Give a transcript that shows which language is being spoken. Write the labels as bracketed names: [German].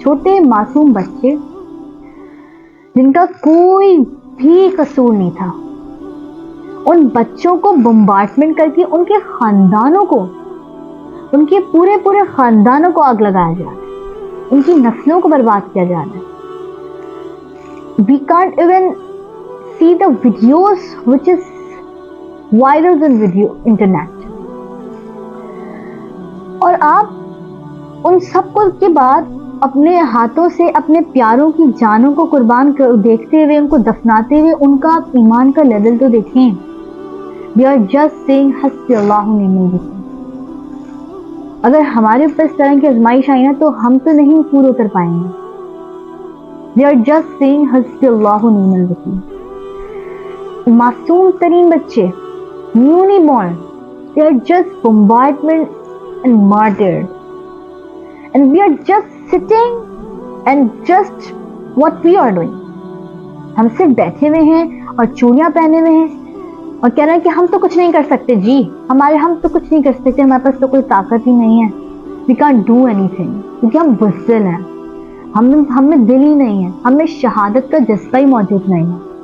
[Urdu] چھوٹے معصوم بچے جن کا کوئی بھی قصور نہیں تھا, ان بچوں کو بمبارٹمنٹ کر کے ان کے خاندانوں کو, ان کے پورے خاندانوں کو آگ لگایا جا رہا ہے, ان کی نسلوں کو برباد کیا جا رہا ہے. [English] We can't even see the videos which is viral on internet. [Urdu] اور آپ ان سب کو کے بعد اپنے ہاتھوں سے اپنے پیاروں کی جانوں کو قربان دیکھتے ہوئے, ان کو دفناتے ہوئے, ان کا ایمان کا لیول تو دیکھیں. [English] We are just saying [Arabic] حسبی اللہ ونعم الوکیل. [Urdu] اگر ہمارے اوپر اس طرح کی آزمائش آئی نا تو ہم تو نہیں پورے اتر پائیں گے. [English] We are just saying [Arabic] حسبی اللہ ونعم الوکیل. [Urdu] معصوم ترین بچے, [English] Newly born, they are just bombardment and murdered. And we are just sitting and just what we are doing. [Urdu] ہم صرف بیٹھے ہوئے ہیں اور چوڑیاں پہنے ہوئے ہیں اور کہہ رہے ہیں کہ ہم تو کچھ نہیں کر سکتے. جی ہم تو کچھ نہیں کر سکتے, ہمارے پاس تو کوئی طاقت ہی نہیں ہے. [English] We can't do anything [Urdu] کیونکہ ہم بزدل ہیں, ہم میں دل ہی نہیں ہے, ہمیں شہادت کا جذبہ ہی موجود نہیں ہے.